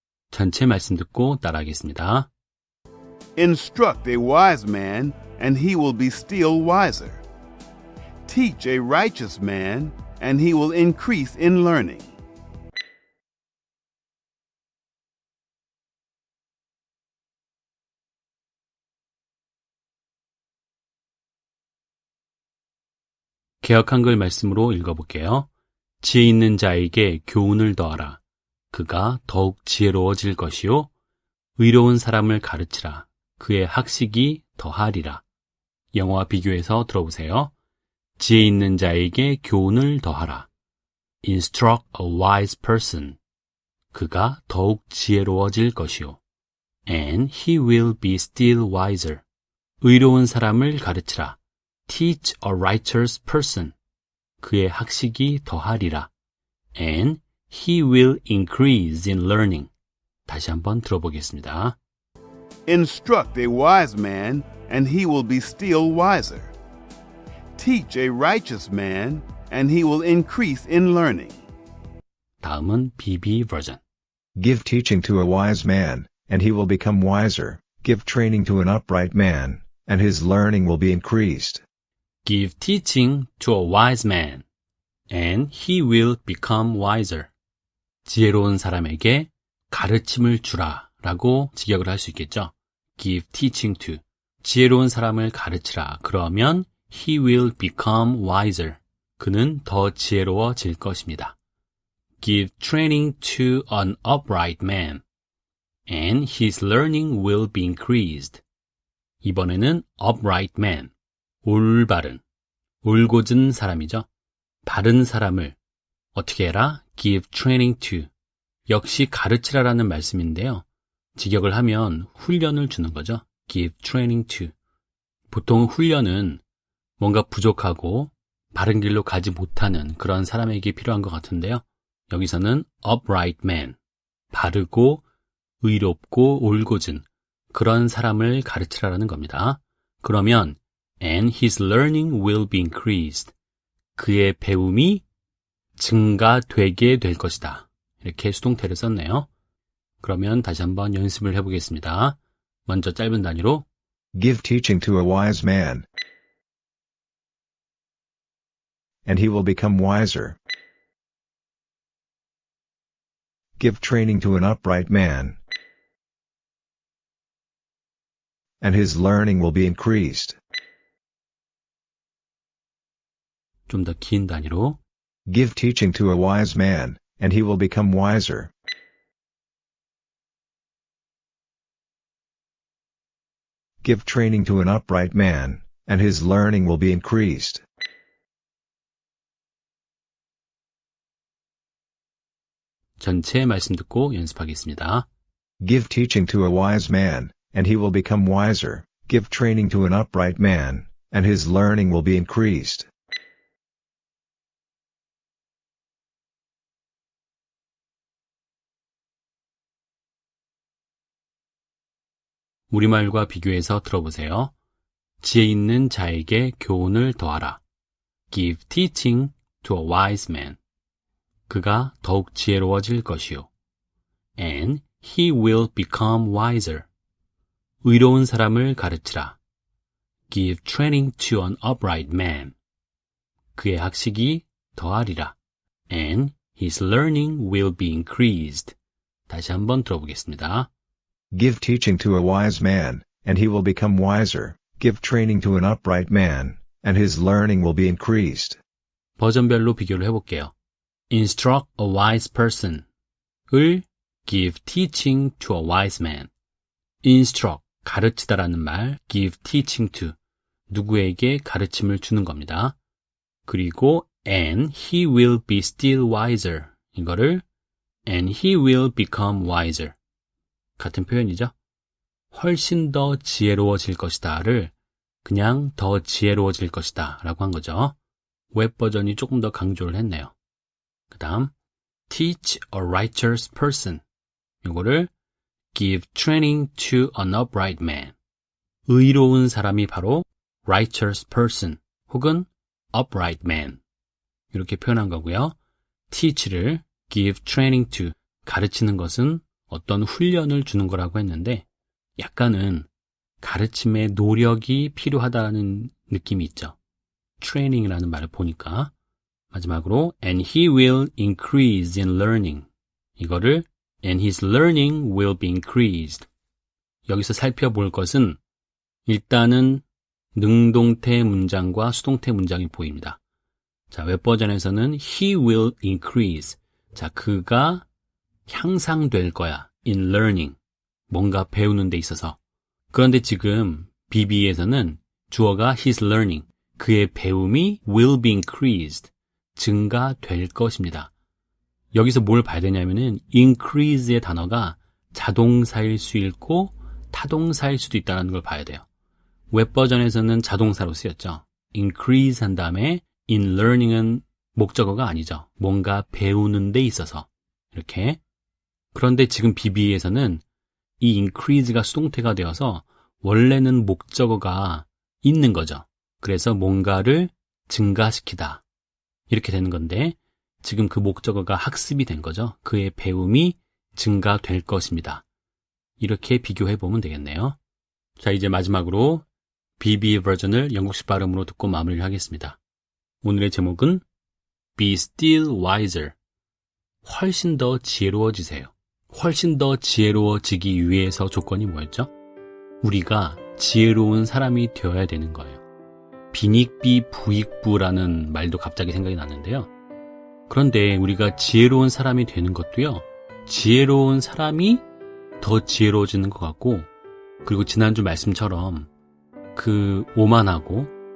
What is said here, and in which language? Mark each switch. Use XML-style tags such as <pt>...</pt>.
<ko>전체 말씀 듣고 따라하겠습니다.</ko> <en>Instruct a wise man, and he will be still wiser. Teach a righteous man, and he will increase in learning.</en> <ko>개역 한글 말씀으로 읽어볼게요. 지혜 있는 자에게 교훈을 더하라. 그가 더욱 지혜로워질 것이요. 의로운 사람을 가르치라. 그의 학식이 더하리라. 영어와 비교해서 들어보세요. 지혜 있는 자에게 교훈을 더하라.</ko> <en>Instruct a wise person.</en> <ko>그가 더욱 지혜로워질 것이요.</ko> <en>And he will be still wiser.</en> <ko>의로운 사람을 가르치라.</ko> <en>Teach a righteous person.</en> <ko>그의 학식이 더하리라.</ko> <en>And he will increase in learning.</en> <ko>다시 한번 들어보겠습니다.</ko> <en>Instruct a wise man, and he will be still wiser. Teach a righteous man, and he will increase in learning.</en> <ko>다음은 BB 버전.</ko> <en>Give teaching to a wise man, and he will become wiser. Give training to an upright man, and his learning will be increased. Give teaching to a wise man, and he will become wiser.</en> <ko>지혜로운 사람에게 가르침을 주라 라고 직역을 할 수 있겠죠.</ko> <en>Give teaching to.</en> <ko>지혜로운 사람을 가르치라.</ko> <en>그러면 he will become wiser.</en> <ko>그는 더 지혜로워질 것입니다.</ko> <en>Give training to an upright man, and his learning will be increased. 이번에는 upright man,</en> <ko>올바른, 올곧은 사람이죠. 바른 사람을 어떻게 해라?</ko> <en>give training to.</en> <ko>역시 가르치라라는 말씀인데요. 직역을 하면 훈련을 주는 거죠.</ko> <en>give training to.</en> <ko>보통 훈련은 뭔가 부족하고 바른 길로 가지 못하는 그런 사람에게 필요한 것 같은데요. 여기서는 upright man, 바르고 의롭고 올곧은 그런 사람을 가르치라는 겁니다.</ko> <en>그러면 and his learning will be increased.</en> <ko>그의 배움이 증가되게 될 것이다. 이렇게 수동태를 썼네요. 그러면 다시 한번 연습을 해보겠습니다. 먼저 짧은 단위로</ko> <en>Give teaching to a wise man, and he will become wiser. Give training to an upright man, and his learning will be increased.</en> <ko>좀 더 긴 단위로</ko> <en>Give teaching to a wise man, and he will become wiser. Give training to an upright man, and his learning will be increased.</en> <ko>전체 말씀 듣고 연습하겠습니다.</ko> <en>Give teaching to a wise man, and he will become wiser. Give training to an upright man, and his learning will be increased.</en> <ko>우리말과 비교해서 들어보세요. 지혜 있는 자에게 교훈을 더하라.</ko> <en>Give teaching to a wise man.</en> <ko>그가 더욱 지혜로워질 것이요.</ko> <en>And he will become wiser.</en> <ko>의로운 사람을 가르치라.</ko> <en>Give training to an upright man.</en> <ko>그의 학식이 더하리라.</ko> <en>And his learning will be increased.</en> <ko>다시 한번 들어보겠습니다.</ko> <en>Give teaching to a wise man, and he will become wiser. Give training to an upright man, and his learning will be increased.</en> <ko>버전별로 비교를 해볼게요.</ko> <en>Instruct a wise person 을 give teaching to a wise man.</en> <ko>Instruct, 가르치다라는 말,</ko> <en>give teaching to,</en> <ko>누구에게 가르침을 주는 겁니다.</ko> <en>그리고 and he will be still wiser, 이거를 and he will become wiser.</en> <ko>같은 표현이죠. 훨씬 더 지혜로워질 것이다를 그냥 더 지혜로워질 것이다 라고 한 거죠. 웹 버전이 조금 더 강조를 했네요.</ko> <en>그 다음 teach a righteous person, 이거를 give training to an upright man.</en> <ko>의로운 사람이 바로 righteous person 혹은 upright man, 이렇게 표현한 거고요. teach를</ko> <en>give training to,</en> <ko>가르치는 것은 어떤 훈련을 주는 거라고 했는데 약간은 가르침에 노력이 필요하다는 느낌이 있죠. training이라는 말을 보니까.</ko> <en>마지막으로 and he will increase in learning, 이거를 and his learning will be increased.</en> <ko>여기서 살펴볼 것은 일단은 능동태 문장과 수동태 문장이 보입니다.</ko> <en>자, 웹버전에서는 he will increase.</en> <ko>자, 그가 향상될 거야.</ko> <en>in learning.</en> <ko>뭔가 배우는 데 있어서. 그런데 지금 BB에서는 주어가 his learning.</ko> <en>그의 배움이 will be increased.</en> <ko>증가될 것입니다. 여기서 뭘 봐야 되냐면은 increase의 단어가 자동사일 수 있고 타동사일 수도 있다는 걸 봐야 돼요. 웹버전에서는 자동사로 쓰였죠. increase 한 다음에 in learning은 목적어가 아니죠. 뭔가 배우는 데 있어서. 이렇게. 그런데 지금 BB에서는 이 increase가 수동태가 되어서 원래는 목적어가 있는 거죠. 그래서 뭔가를 증가시키다. 이렇게 되는 건데 지금 그 목적어가 학습이 된 거죠. 그의 배움이 증가될 것입니다. 이렇게 비교해 보면 되겠네요. 자, 이제 마지막으로 BB 버전을 영국식 발음으로 듣고 마무리를 하겠습니다.</ko> <en>오늘의 제목은 Be still wiser.</en> <ko>훨씬 더 지혜로워지세요. 훨씬 더 지혜로워지기 위해서 조건이 뭐였죠? 우리가 지혜로운 사람이 되어야 되는 거예요. 빈익비 부익부라는 말도 갑자기 생각이 났는데요. 그런데 우리가 지혜로운 사람이 되는 것도요, 지혜로운 사람이 더 지혜로워지는 것 같고, 그리고 지난주 말씀처럼 그 오만하고</ko>